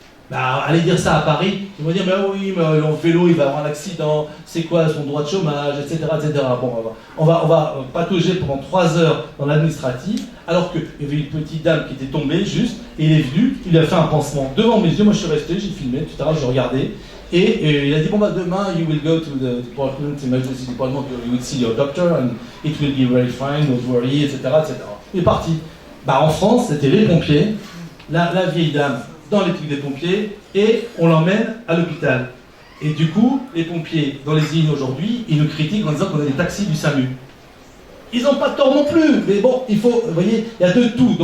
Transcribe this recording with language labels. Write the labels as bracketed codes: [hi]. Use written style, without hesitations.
[fr] Bah, allez dire ça à Paris, ils vont dire mais oui, mais en vélo il va avoir un accident, c'est quoi son droit de chômage, etc. etc. Bon, on va patauger pendant 3 heures dans l'administratif, alors qu'il y avait une petite dame qui était tombée juste, et il est venu, il a fait un pansement devant mes yeux, moi je suis resté, j'ai filmé, etc. Je regardais, et il a dit bon bah demain [en] you will go to the department, emergency department, you will see your doctor and it will be very fine, don't worry, etc. [fr] etc. Il est parti. Bah en France c'était les pompiers, la vieille dame dans les trucs des pompiers, et on l'emmène à l'hôpital. Et du coup, les pompiers, dans les îles aujourd'hui, ils nous critiquent en disant qu'on a des taxis du SAMU. Ils n'ont pas tort non plus, mais bon, il faut, vous voyez, il y a de tout.